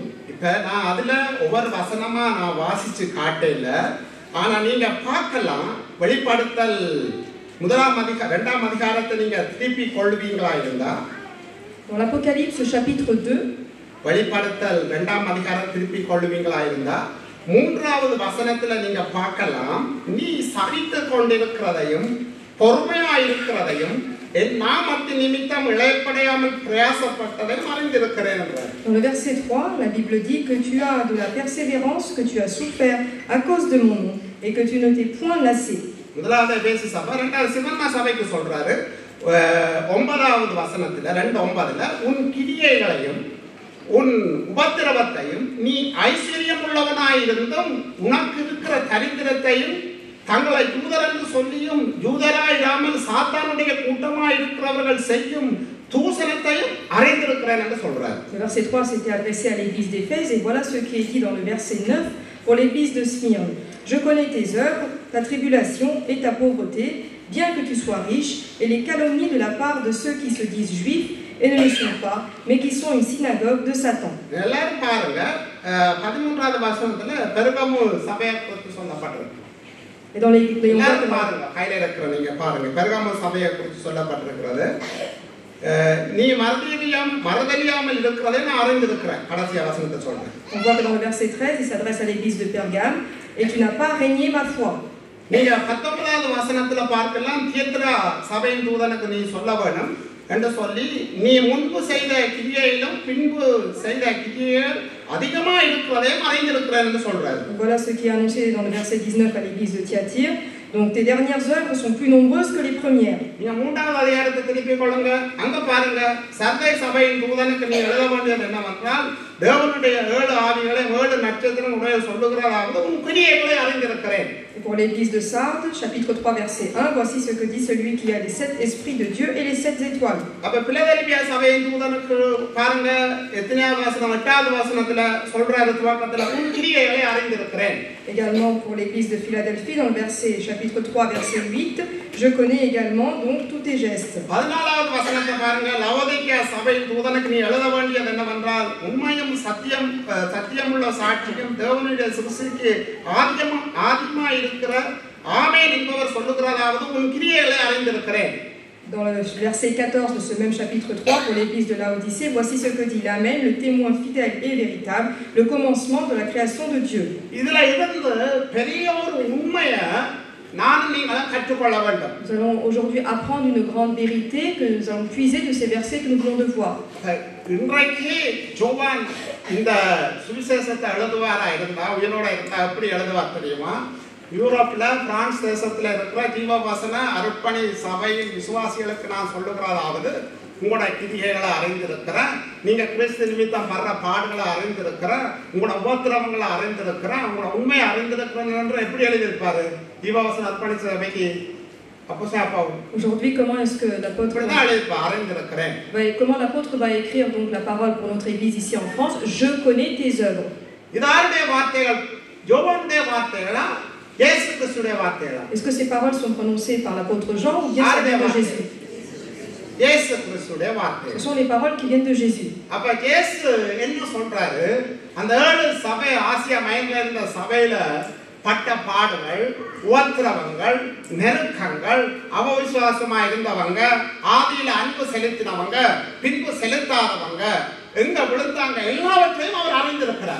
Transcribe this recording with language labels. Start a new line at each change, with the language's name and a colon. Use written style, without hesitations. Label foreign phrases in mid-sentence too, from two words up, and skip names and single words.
Tamil: இப்ப நான் அதுல ஒவ்வொரு வசனமா நான் வாசிச்சு காட்டல, ஆனா நீங்க பார்க்கலாம் வெளிப்படுத்தல் முதலாம் இரண்டாம் அதிகாரத்தை நீங்க திருப்பி கொள்வீங்களா இருந்தா
French: dans l'Apocalypse chapitre 2
Tamil: வெளிப்படுத்தல் இரண்டாம் அதிகாரம் திருப்பி கொள்வீங்களா இருந்தா மூன்றாவது வசனத்துல நீங்க பார்க்கலாம், நீ சகித்து கொண்டிருக்கிறதையும் பொறுமையா இருக்கிறதையும் என் நாமத்தின் நிமித்தம் இளைப்படையாமல் பிரயாசப்பட்டதையும் அறிந்திருக்கிறேன் என்றார்.
French: Dans le verset 3, la Bible dit que tu as de la persévérance, que tu as souffert à cause de mon nom et que tu ne t'es point lassé.
Tamil: முதலாவது எபேசு சபை, இரண்டாவது சிமர்னா சபைக்கு சொல்றாரு 9வது வசனத்துல 2:9ல உன் கிரியைகளையும் உன் உபத்திரவத்தையும் நீ ஐஸ்வர்யம் உள்ளவனாயிருந்தும் உனக்கு இருக்கிற தரித்திரத்தையும் தங்களை யூதர் என்று சொல்லியும் யூதராயிராமல் சாத்தானுடைய கூட்டமாய் இருக்கிறவர்கள் செய்யும் தூசணத்தையும் அறிந்திருக்கிறேன் என்று சொல்றார்.
French: Le verset 3 s'était adressé à l'église d'Éphèse et voilà ce qui est dit dans le verset 9 pour l'église de Smyrne. Je connais tes œuvres, ta tribulation et ta pauvreté, bien que tu sois riche, et les calomnies de la part de ceux qui se disent juifs et ne le sont pas, mais qui sont une synagogue de Satan.
Tamil: எல்லாரும் பாருங்க 13வது வசனத்துல பெர்கமு சபையை குறித்து சொல்லப்பட்டிருக்கு.
French: Et dans les
Tamil: எல்லாரும் பாருங்க கையில இருக்கிற நீங்க பாருங்க பெர்கமு சபையை குறித்து சொல்லப்பட்டிருக்கிறது. நீ மறதலியாமல் இருக்கிறதை நான் அறிந்திருக்கிறேன். கடைசி வசனத்தை சொல்றேன்.
French: On voit que dans le verset 13, il s'adresse à l'église de Pergame, et tu n'as pas régné ma foi.
Tamil: நீங்க 19வது வசனத்துல பார்க்கலாம் தியத்ரா சபையின் தூதனுக்கு நீ சொல்ல வேணும் என்று சொல்லி நீ முன்பு செய்த கிரியையிலும் பின்பு செய்த கிரியைகள் அதிகமா இருக்கிறதையும் அறிந்திருக்கிறேன் என்று சொல்றாரு.
French: Voilà ce qui est annoncé dans le verset 19 à l'église de Thyatire. Donc tes dernières œuvres sont plus nombreuses que les premières.
Tamil: நீங்க 3வது அதிகாரத்தை திருப்பி கொள்ளுங்க. அங்க பாருங்க சர்தை சபையின் தூதனுக்கு நீ எழுத வேண்டியது என்னவென்றால் தேவனுடைய 7 ஆவிகளை 7 நட்சத்திரம் உடைய சொல்லுகிறதாவது உன் கிரியைகளை அறிந்திருக்கிறேன்.
French: Et pour l'église de Sardes, chapitre 3, verset 1, voici ce que dit celui qui a les 7 esprits de Dieu et les 7 étoiles.
Tamil: அப்ப பிலதெல்பியா சபையின் தூதனுக்கு பாருங்க எத்தனையாவது வசனம் 8வது வசனத்துல சொல்றாரு துவக்கத்துல உன் கிரியைகளை அறிந்திருக்கிறேன்.
French: Également pour l'église de Philadelphie, dans le verset, chapitre 3, verset 8, je connais également donc tous tes gestes.
Tamil: 14வது வசனத்தை பாருங்க லவோதிக்கேயா சபையின் தூதனுக்கு நீ எழுத வேண்டியது என்னவென்றால் உண்மையும் சத்தியமுள்ள சாட்சியும் தேவனுடைய சிருஷ்டிக்கு ஆதிமா இருக்கிற ஆமென் என்பவர் சொல்லுகிறதாவது உன் கிரியைகளை அறிந்திருக்கிறேன்.
French: Dans le verset 14 de ce même chapitre 3, pour l'église de Laodicée, voici ce que dit l'Amen, le témoin fidèle et véritable, le commencement de la création de Dieu.
Tamil: இதுல இருந்து பெரிய ஒரு உண்மையை நானும் நீங்களும் கற்றுக்கொள்ள வேண்டும்.
French: Nous allons aujourd'hui apprendre une grande vérité que nous allons puiser de ces versets que nous venons de voir.
Tamil: இன்றைக்கு ஜோவான் இந்த சுவிசேஷத்தை எழுதுவாரா இருந்தா உயிரோட இருந்தா எப்படி எழுதுவார் தெரியுமா? யூரோப்ல பிரான்ஸ் தேசத்துல இருக்கிற ஜீவவசன அர்ப்பணி சபையின் விசுவாசிகளுக்கு நான் சொல்லுகிறதாவது உங்களோட கிரியைகளை அறிந்திருக்கிறேன், நீங்க கிறிஸ்து நிமித்தம் வர்ற பாடுகளை அறிந்திருக்கிறேன், உங்களோட உபத்திரவங்களை அறிந்திருக்கிறேன், உங்களோட உண்மையை அறிந்திருக்கிறேன் என்று எப்படி எழுதியிருப்பாரு ஜீவவசன அர்ப்பணி சபைக்கு?
French: Aujourd'hui, comment est-ce que l'apôtre va écrire donc la parole pour notre église ici en France? Je connais tes œuvres. Est-ce que ces paroles sont prononcées par l'apôtre Jean ou bien ça vient de Jésus? Ce sont les paroles qui viennent de Jésus.
Tamil: பட்ட பாடுகள் உபத்திரவங்கள் நெருக்கங்கள் அவவிசுவாசமா இருந்தவங்க ஆதியில அன்பு செலுத்தினவங்க பின்பு செலுத்தாதவங்க எங்க விழுந்தாங்க எல்லாவற்றையும் அவர் அறிந்திருக்கிறார்.